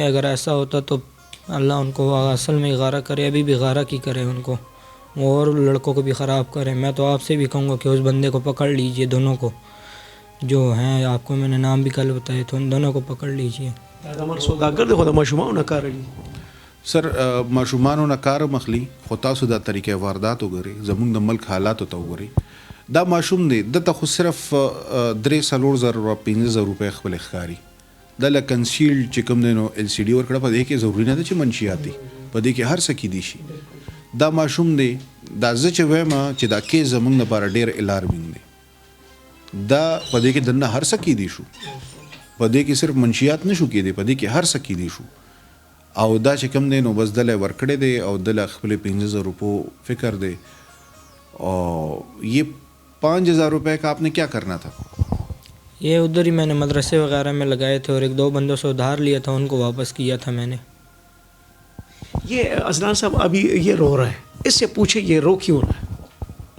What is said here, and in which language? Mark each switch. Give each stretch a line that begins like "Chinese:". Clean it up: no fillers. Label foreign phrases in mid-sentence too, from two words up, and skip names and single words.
Urdu: اگر ایسا ہوتا تو اللہ ان کو اصل میں غارہ کرے, ابھی بھی غارہ کی کرے ان کو, اور لڑکوں کو بھی خراب کرے. میں تو آپ سے بھی کہوں گا کہ اس بندے کو پکڑ لیجئے, دونوں کو جو ہیں, آپ کو میں نے نام بھی کل بتائے, تو ان دونوں کو پکڑ لیجئے.
Pashto: سر ماشومانو نه کار مخلي, خو تاسو دا طریقې واردات وګورئ, زمونږ د ملک حالاتو ته وګورئ. دا ماشوم دی, دته خو صرف 3,000 او 15,000 روپۍ خپل ښکاري. دا له کنسیلډ چې کوم دی نو LCD ورکړه, په دې کې ضروري نه ده چې منشیات دي, په دې کې هر څه کیدی شي. دا ماشوم دی, دا زه چې وایم چې دا کیس زمونږ لپاره ډېر الارمینګ دی. دا په دې کې دننه هر څه کیدی شو, په دې کې صرف منشیات نه شو کیدی, په دې کې هر څه کیدی شو. او دا چې کوم دی نو بس دله ورکړی دی او دله خپل 15,000 روپو فکر دی.
Urdu: اور یہ 5,000 روپے کا آپ نے کیا کرنا تھا؟ یہ ادھر ہی میں نے مدرسے وغیرہ میں لگائے تھے, اور 1-2 بندوں سے ادھار لیا تھا, ان کو واپس کیا تھا میں نے. یہ عدنان صاحب ابھی یہ رو رہا ہے, اس سے پوچھے یہ رو کیوں رہا ہے؟